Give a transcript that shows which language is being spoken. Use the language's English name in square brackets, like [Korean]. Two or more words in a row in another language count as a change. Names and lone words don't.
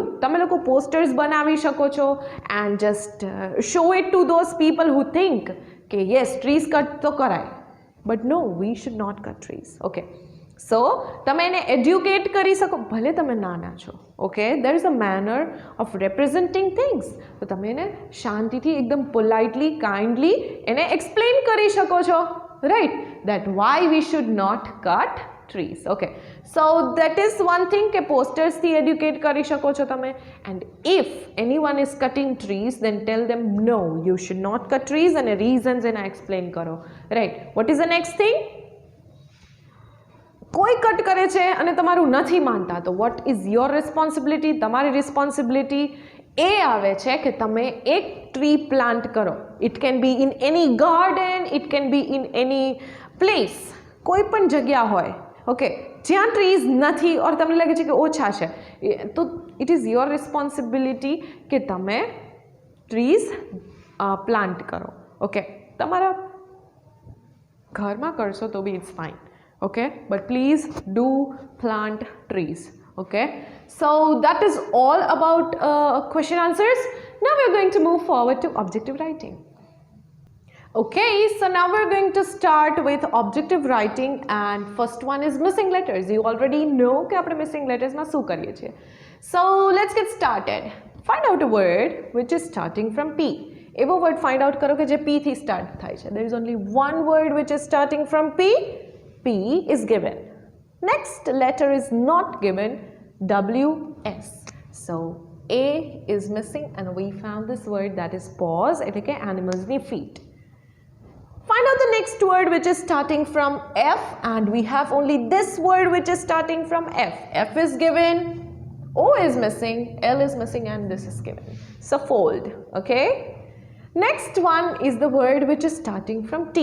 [Gujarati] તમે લોકો પોસ્ટર્સ બનાવી શકો છો [English] and just show it to those people who think કે yes trees cut [Gujarati] તો કરાય, [English] but no, we should not cut trees. okay, so [Gujarati] તમે એને એડ્યુકેટ કરી શકો, ભલે તમે નાના છો. [English] Okay, there is a manner of representing things. [Gujarati] તો તમે એને શાંતિથી એકદમ [English] politely, kindly [Gujarati] એને એક્સપ્લેન કરી શકો છો, [English] right? That why we should not cut trees. Okay, so that is one thing કે posters થી educate [Gujarati] કરી શકો છો તમે. [English] And if anyone is cutting trees, then tell them no, you should not cut trees and reasons એને explain કરો, right? What is the next thing? [Gujarati] કોઈ કટ કરે છે અને તમારું નથી માનતા તો [English] what is your responsibility? [Gujarati] તમારી responsibility એ આવે છે કે તમે એક [English] tree plant [Gujarati] કરો. [English] It can be in any garden, it can be in any place, [Gujarati] કોઈ પણ જગ્યા હોય, ઓકે, જ્યાં ટ્રીઝ નથી ઓર તમને લાગે છે કે ઓછા છે, તો [English] it is your responsibility [Gujarati] કે તમે [English] trees plant [Gujarati] કરો. [English] ઓકે, [Gujarati] તમારા ઘરમાં કરશો તો [English] be it's fine, okay, but please do plant trees. Okay, so that is all about question answers. Now we are going to move forward to objective writing. Okay, so now we're going to start with objective writing and first one is missing letters. You already know [Gujarati] કે આપણે [English] missing letters [Gujarati] માં શું કરીએ છીએ. So let's get started. [English] Find out a word which is starting from P. [Gujarati] એવો word [English] find out [Gujarati] કરો કે જે P થી start થાય છે. [English] There is only one word which is starting from P. P is given. Next letter is not given. W, S. So A is missing and we found this word that is paws [Gujarati] એટલે કે [English] animals ની feet. Find out the next word which is starting from F and we have only this word which is starting from F. F is given, O is missing, L is missing and this is given. So fold, okay? Next one is the word which is starting from T.